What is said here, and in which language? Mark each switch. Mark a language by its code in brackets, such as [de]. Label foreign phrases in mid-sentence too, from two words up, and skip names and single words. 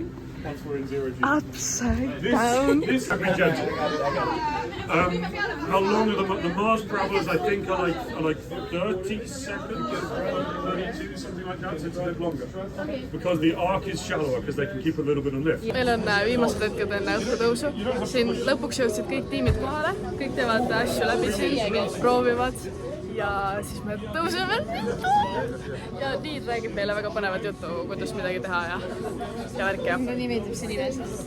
[en] Once we're in 0 G. Upside down. This can be judged. How long are the Mars travelers? I think are like 30 seconds, 32, something like that. So it's a bit longer because the arc is shallower because they can keep a little bit of lift. [et] Meil on viimased hetked enne õhtutõusu. Siin lõpuks jõudsid kõik tiimid kohale. Kõik teevad asju läbi siin, proovivad. Ja siis me tõuseme. Ja Niid räägib meile väga põnevat juttu, kuidas midagi teha ja värki. Mulle nii meeldib see nimes.